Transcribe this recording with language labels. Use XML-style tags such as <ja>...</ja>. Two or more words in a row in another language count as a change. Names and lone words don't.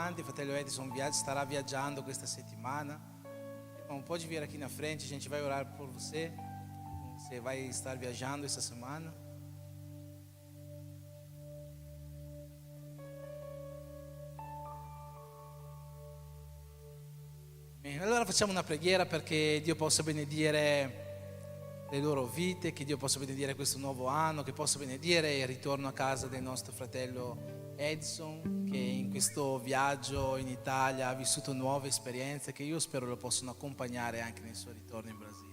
<it>Il fratello Edison stará viajando questa settimana.</it> <pt>Irmão, pode vir aqui na frente, a gente vai orar por você. Você vai estar viajando essa semana.</pt> <it>Bene, allora facciamo una preghiera perché Dio possa benedire le loro vite, che Dio possa benedire questo nuovo anno, che possa benedire il ritorno a casa del nostro fratello Edson, che in questo viaggio in Italia ha vissuto nuove esperienze che io spero lo possano accompagnare anche nel suo ritorno in Brasile.</it>